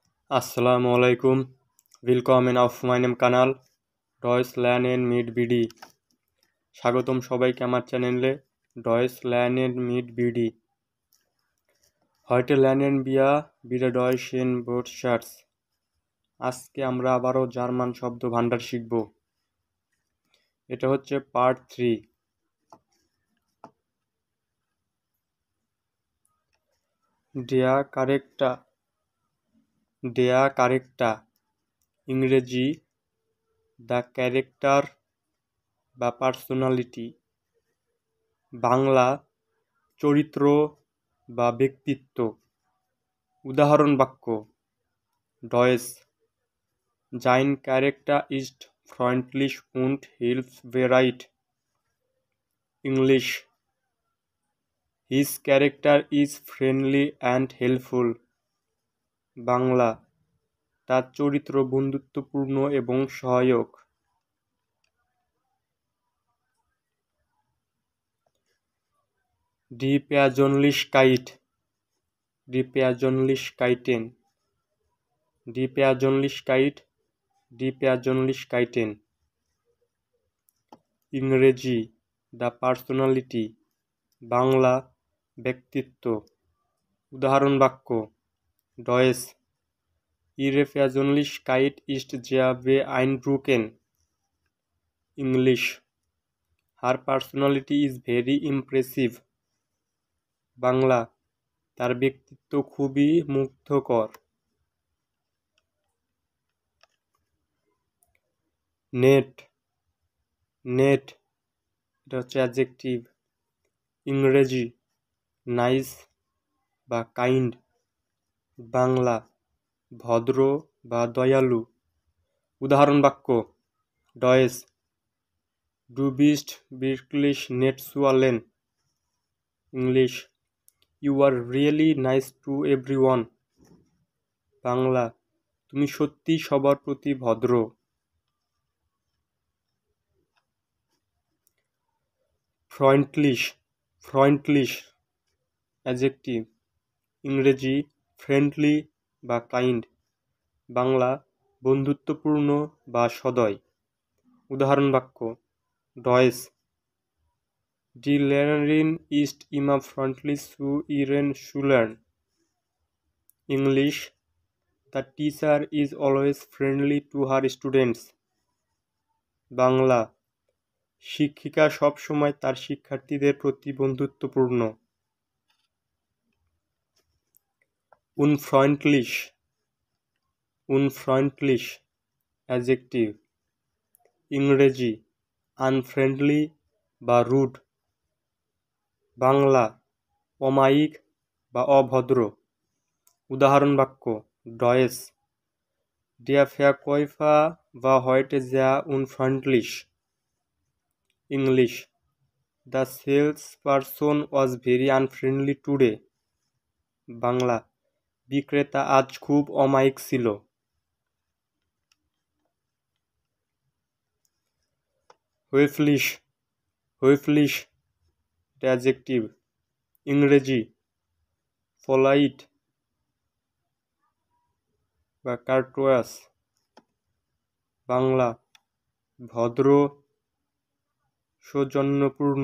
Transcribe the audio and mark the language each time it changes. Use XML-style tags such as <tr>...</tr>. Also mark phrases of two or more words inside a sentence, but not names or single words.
<ar>السلام عليكم.</ar> <de>Willkommen auf meinem Kanal Deutsch Lernen mit BD.</de> <bn>স্বাগতম সবাইকে আমার চ্যানেলে Deutsch Lernen mit BD.</bn> <de>Heute lernen wir wieder deutschen Wortschatz.</de> <bn>আজকে আমরা আবারও জার্মান শব্দ ভান্ডার শিখব। এটা হচ্ছে পার্ট 3।</bn> <de>Der Charakter</de> <bn>ইংরেজি</bn> <en>the character</en> <bn>বা পার্সোনালিটি, বাংলা চরিত্র বা ব্যক্তিত্ব। উদাহরণ বাক্য: ডয়েস</bn> <de>Sein Charakter ist freundlich und hilfsbereit.</de> <en>English His character is friendly and helpful.</en> <bn>বাংলা তার চরিত্র বন্ধুত্বপূর্ণ এবং সহায়ক।</bn> <de>Die Persönlichkeit Die Persönlichkeiten Die Persönlichkeiten</de> <bn>ইংরেজি</bn> <en>the personality,</en> <bn>বাংলা ব্যক্তিত্ব। উদাহরণ বাক্য: ডয়েস</bn> <de>Ihre Persönlichkeit ist sehr beeindruckend.</de> <en>English Her personality is very impressive.</en> <bn>বাংলা তার ব্যক্তিত্ব খুবই মুগ্ধকর। নেট এটা হচ্ছে অ্যাডজেক্টিভ। ইংরেজি নাইস বা কাইন্ড, বাংলা ভদ্র বা দয়ালু। উদাহরণ বাক্য: ডয়েস</bn> <de>Du bist wirklich nett zu allen.</de> <en>English You are really nice to everyone.</en> <bn>বাংলা তুমি সত্যি সবার প্রতি ভদ্র। Freundlich অ্যাডজেক্টিভ। ইংরেজি ফ্রেন্ডলি বা কাইন্ড, বাংলা বন্ধুত্বপূর্ণ বা সদয়। উদাহরণ বাক্য: ডয়েস</bn> <de>Die Lehrerin ist immer freundlich zu ihren Schülern.</de> <en>English The teacher is always friendly to her students.</en> <bn>বাংলা শিক্ষিকা সব সময় তার শিক্ষার্থীদের প্রতি বন্ধুত্বপূর্ণ। Unfreundlich অ্যাডজেক্টিভ। ইংরেজি আনফ্রেন্ডলি বা রুড, বাংলা অমায়িক বা অভদ্র। উদাহরণ বাক্য: ডয়েস</bn> <de>Der Verkäufer war heute sehr unfreundlich.</de> <en>English The salesperson was very unfriendly today.</en> <bn>বাংলা বিক্রেতা আজ খুব অমায়িক ছিল। Höflich অ্যাডজেক্টিভ। ইংরেজি polite বা courteous, বাংলা ভদ্র সৌজন্যপূর্ণ।</bn>